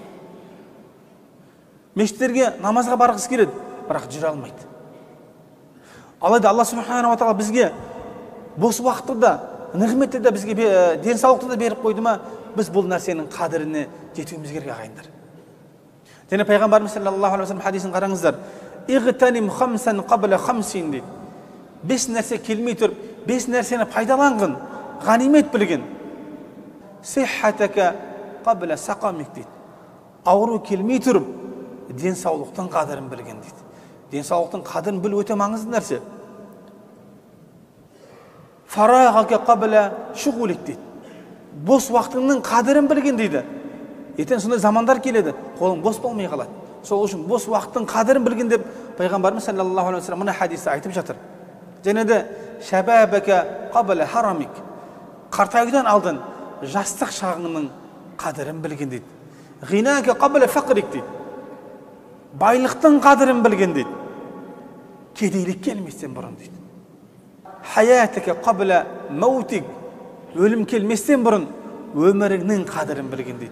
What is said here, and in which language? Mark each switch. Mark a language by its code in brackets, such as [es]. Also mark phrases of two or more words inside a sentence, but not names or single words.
[kk] Мешіттерге намазға барғысы келеді, бірақ жүре алмайды. Алайда Алла [ar] سبحانه وتعالى [kk] бізге бос уақытты да, нығметті де бізге денсаулықты да беріп қойды ма, біз бұл нәрсенің қадіріне жетуіміз керек ағайындар. Және Пайғамбарымыз [ar] صلى الله عليه وسلم [kk] хадисін қараңыздар: [ar] "اغتنم خمسا قبل خمس" [kk] дейді. 5 нәрсе келмей тұрып, 5 нәрсені пайдаланғын, ғанимет білген. [ar] "صحتك قبل سقمك" дейді. [kk] Ауру келмей тұрып, денсаулықтың қадірін білген дейді. Денсаулықтың қадірін білу өте маңызды нәрсе. [ar] "فراغك قبل شغلك" [kk] дейді. Бос уақытыңның қадірін білген дейді. Ертең сондай замандар келеді, қолың бос болмай қалады. Сол үшін бос уақыттың қадірін білген деп Пайғамбарымыз [ar] صلى الله عليه وسلم [kk] мына хадисте айтып жатыр. Және де [ar] "شبابك قبل هرمك", [kk] қартаюдан алдын жастық шағыңның қадірін білген дейді. [ar] غناك قبل فقرك [kk] дейді. Байлықтың қадірін білген дейді. Кедейлік келместен бұрын дейді. [ar] حياتك قبل موتك, [kk] өлім келместен бұрын өміріңнің қадірін білген дейді.